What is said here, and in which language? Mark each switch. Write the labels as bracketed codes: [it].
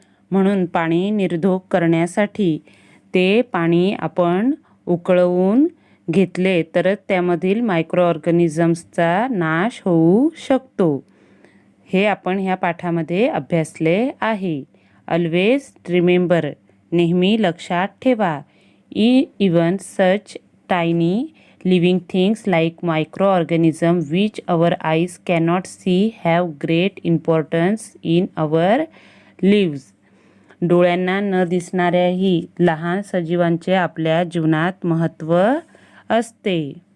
[mr] म्हणून पाणी निर्धोक करण्यासाठी ते पाणी आपण उकळवून घेतले तरच त्यामधील मायक्रो ऑर्गॅनिझम्सचा नाश होऊ शकतो. हे आपण ह्या पाठामध्ये अभ्यासले आहे. [en] Always remember. [mr] नेहमी लक्षात ठेवा. [en] Even such tiny living things like microorganisms which our eyes cannot see have great importance in our lives. [mr] डोळ्यांना न दिसणाऱ्याही लहान सजीवांचे आपल्या जीवनात महत्त्व असते.